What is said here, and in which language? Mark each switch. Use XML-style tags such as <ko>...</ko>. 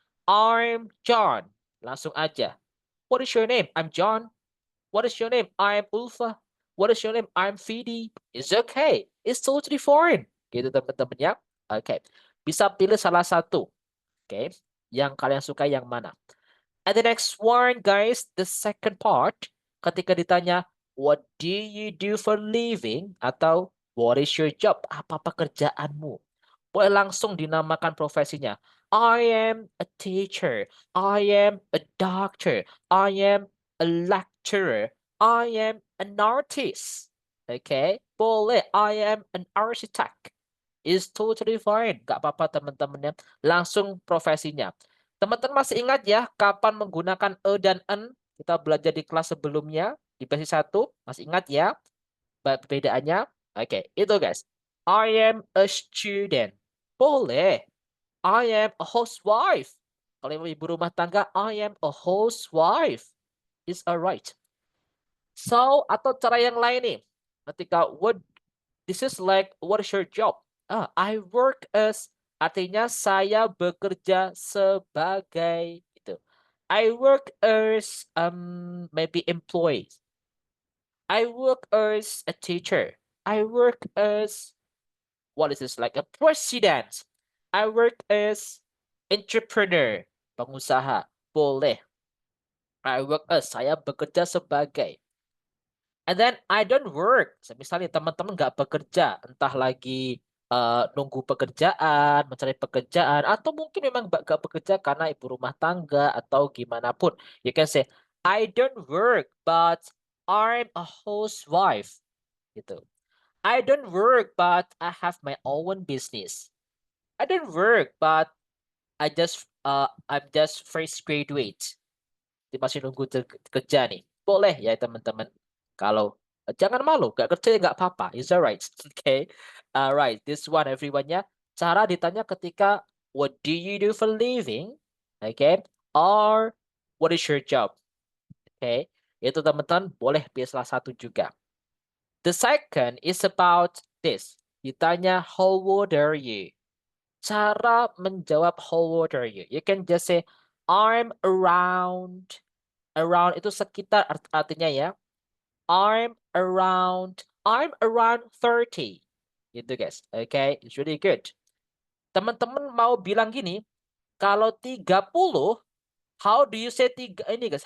<en>I'm John.</en> <id>Langsung aja.</id> <en>What is your name? I'm John. What is your name? I'm Ulfa. What is your name? I'm Fidi. It's okay. It's totally fine.</en> <id>Gitu teman-teman ya. Oke. Bisa pilih salah satu. Oke. Yang kalian suka yang mana?</id> <en>And the next one guys, the second part.</en> <id>Ketika ditanya,</id> <en>what do you do for living? Atau what is your job?</en> <id>Apa pekerjaanmu? Boleh langsung dinamakan profesinya.</id> <en>I am a teacher. I am a doctor. I am a lecturer. I am an artist. Okay? Boleh. I am an architect. Is totally fine.</en> <id>Gak apa-apa teman-teman ya. Langsung profesinya. Teman-teman masih ingat ya kapan menggunakan e dan en? Kita belajar di kelas sebelumnya. Di versi 1. Masih ingat ya? Perbedaannya? Oke, itu guys.</id> <en>I am a student. Boleh. I am a housewife.</en> <id>Kalau ibu rumah tangga,</id> <en>I am a housewife. It's alright.</en> <id>So, atau cara yang lain nih.</id> <en>Ketika this is like, what is your job? I work as,</en> <id>artinya saya bekerja sebagai itu.</id> <en>I work as maybe employee. I work as a teacher. I work as, what is this, like a president. I work as</en> <id>Entrepreneur, pengusaha. Boleh.</id> <en>I work as,</en> <id>saya bekerja sebagai.</id> <en>And then I don't work.</en> <id>Misalnya teman-teman nggak bekerja, entah lagi nunggu pekerjaan, mencari pekerjaan, atau mungkin memang nggak bekerja karena ibu rumah tangga atau gimana pun.</id> <en>You can say, I don't work, but I'm a housewife. Gitu. I don't work, but I have my own business. I don't work, but I'm just fresh graduate.</en> <id>Masih nunggu kerja nih. Boleh ya teman-teman. Kalau jangan malu, gak kerja nggak apa-apa.</id> <en>Is that right? Okay. Alright, this one everyone ya.</en> <id>Cara ditanya ketika</id> <en>what do you do for living? Okay. Or what is your job? Okay.</en> <id>Itu teman-teman boleh pilih salah satu juga.</id> <en>The second is about this.</en> <id>Ditanya</id> <en>how old are you? Cara menjawab how old are you? You can just say I'm around.</en> <id>Around itu sekitar artinya ya.</id> <en>I'm around 30. Gitu guys. Okay, it's really good.</en> <id>Teman-teman mau bilang gini, kalau 30,</id> <en>how do you say ini guys?</en>